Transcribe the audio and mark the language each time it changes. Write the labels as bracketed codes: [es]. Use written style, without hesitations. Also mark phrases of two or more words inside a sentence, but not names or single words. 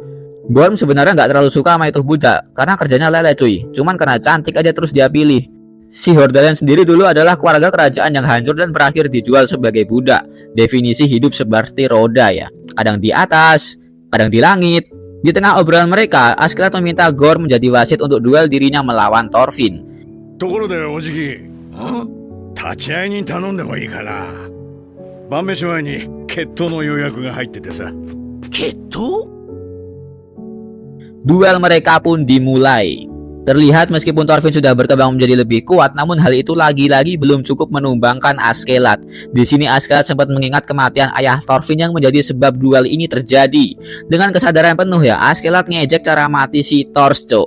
[id] Gorm sebenarnya nggak terlalu suka sama itu budak karena kerjanya lele cuy, cuman karena cantik aja terus dia pilih. Si Hordalen sendiri dulu adalah keluarga kerajaan yang hancur dan berakhir dijual sebagai budak. Definisi hidup seperti roda ya, kadang di atas, kadang di langit. Di tengah obrolan mereka, Askeladd meminta Gorm menjadi wasit untuk duel dirinya melawan Thorfinn. [ja] ところでおじき、立ち会いに頼んでもいいかな。晩飯前に決闘の予約が入っててさ。決闘？ [id] Duel mereka pun dimulai. Terlihat meskipun Thorfinn sudah berkembang menjadi lebih kuat, namun hal itu lagi-lagi belum cukup menumbangkan Askeladd. Di sini Askeladd sempat mengingat kematian ayah Thorfinn yang menjadi sebab duel ini terjadi. Dengan kesadaran penuh ya, Askeladd ngejek cara mati si Thors, Cok.